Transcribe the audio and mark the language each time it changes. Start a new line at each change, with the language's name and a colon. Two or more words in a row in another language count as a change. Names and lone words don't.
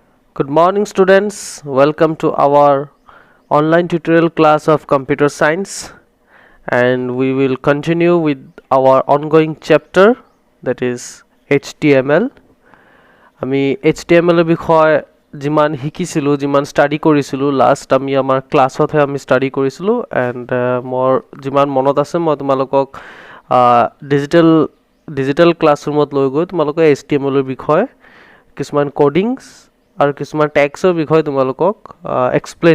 English: Good morning, students. Welcome to our online tutorial class of computer science, and we will continue with our ongoing chapter, that is HTML.
Assamese: আমি HTML এর বিষয় যিমান শিকিছিলো যিমান স্টাডি কৰিছিলো লাষ্ট আমি আমাৰ ক্লাছত আমি স্টাডি কৰিছিলো এন্ড মোৰ যিমান মনত আছে মই তোমালোকক
English: digital classroomত
Assamese: লৈ গৈ তোমালোকক HTML এৰ বিষয় কিছুমান কোডিংছ আৰু কিছুমান ট্যাগছৰ বিষয় তোমালোকক এক্সপ্লেইন